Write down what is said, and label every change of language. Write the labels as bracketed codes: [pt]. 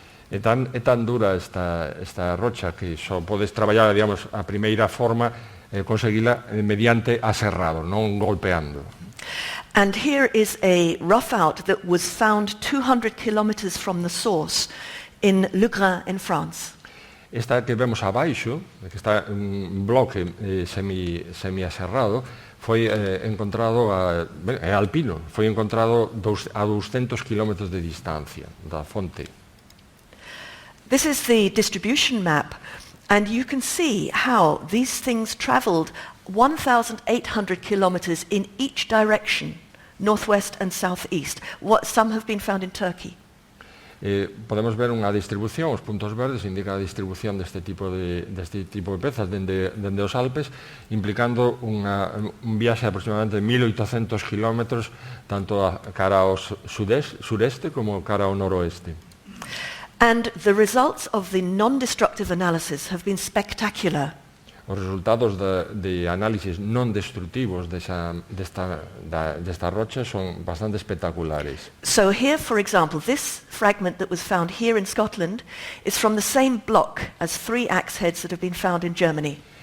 [gl] É tan dura esta rocha que só podes traballar, digamos, a primeira forma conseguila mediante aserrado, non golpeando. [en] And here is a rough out that was found 200 kilometers from the source in Le Grain in France. [gl] Esta que vemos abaixo, que está un bloque semi-aserrado, foi encontrado é alpino, foi encontrado a 200 km de distancia da fonte. [en] This is the distribution map, and you can see how these things traveled 1,800 kilometers in each direction, northwest and southeast. Some have been found in Turkey. [gl] podemos ver unha distribución, os puntos verdes indican a distribución deste tipo de pezas dende os Alpes, implicando un viaxe de aproximadamente 1800 kilómetros tanto cara ao sureste como cara ao noroeste. [en] And the results of the non-destructive analysis have been spectacular. [gl] Os resultados de análisis non destructivos destas rochas son bastante espectaculares. [en] So here, for example, this fragment that was found here in Scotland is from the same block as 3 axe heads that have been found in Germany.